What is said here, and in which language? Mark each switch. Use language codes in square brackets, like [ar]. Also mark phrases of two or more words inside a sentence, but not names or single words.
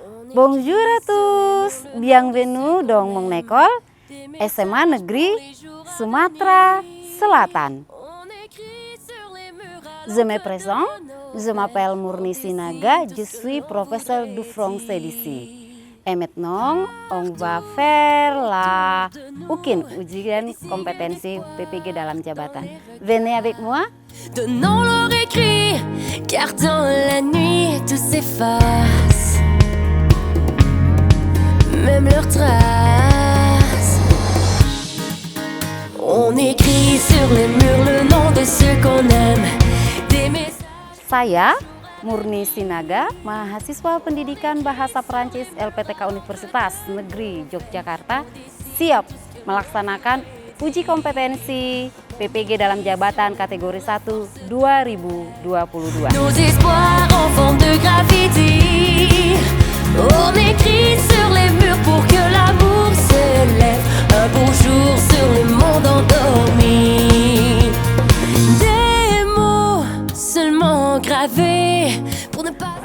[fr] Bonjour à tous, bienvenue dans mon école SMA Negeri Sumatera Selatan. Je me présente, je m'appelle Murni Sinaga, je suis professeur du français d'ici. Et maintenant, on va faire la UKIN, [id] ujian kompetensi PPG dalam jabatan. [fr] Venez avec moi. Donnons leur écrit, car dans la nuit tout s'efface, même leurs traces. On écrit sur les murs le nom de ceux qu'on aime. [id] Saya Murni Sinaga, mahasiswa pendidikan bahasa Perancis LPTK Universitas Negeri Yogyakarta, siap melaksanakan uji kompetensi PPG dalam jabatan kategori 1 2022. [fr] Nos espoirs en forme de graffiti, on écrit sur les murs pour que l'amour se lève un beau jour sur le monde endormi. Des mots seulement gravés pour ne pas...